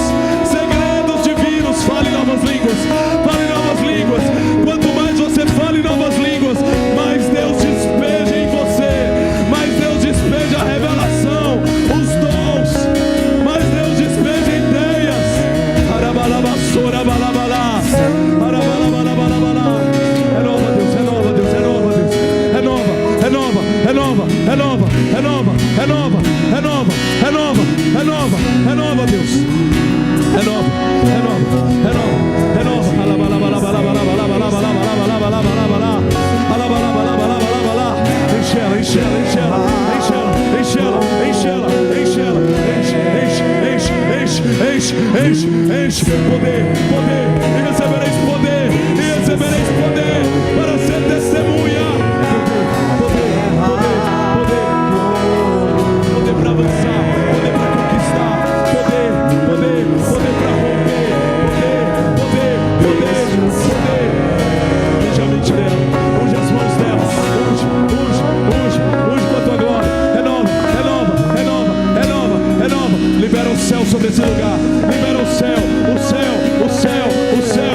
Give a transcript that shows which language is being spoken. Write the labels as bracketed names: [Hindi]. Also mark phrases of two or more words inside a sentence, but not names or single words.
[Portuguese] Segredos divinos. Fale novas línguas. Fale novas línguas. Quanto mais você fale novas línguas, mais Deus despeja em você. Mais Deus despeja a revelação, os dons. Mais Deus despeja ideias. Arabalabasora, balabalá. Arabalabalabalá. Renova, Deus, renova, Deus, renova, Deus. Renova, renova, renova, renova, renova, renova, renova, renova, renova, renova, Deus. Renova, renova, renova, renova. Alabalabalabalabalabalabalabalabalabalabalabalabalabalá. Alabalabalabalabalabalá. Enche ela, enche ela, enche ela, enche ela, enche ela, enche ela, enche ela, enche, enche, enche, enche, enche, enche, poder, poder, e recebereis poder, e recebereis poder para ser testemunha. Poder, poder, poder, poder para avançar, poder para conquistar, poder, poder, poder para romper, poder, poder, poder, poder. Unge a mente dela, unge as mãos dela, unge, unge, unge, unge com a tua glória. Renova, renova, renova, renova, renova. Libera o céu sobre esse lugar. Libera o céu, o céu, o céu, o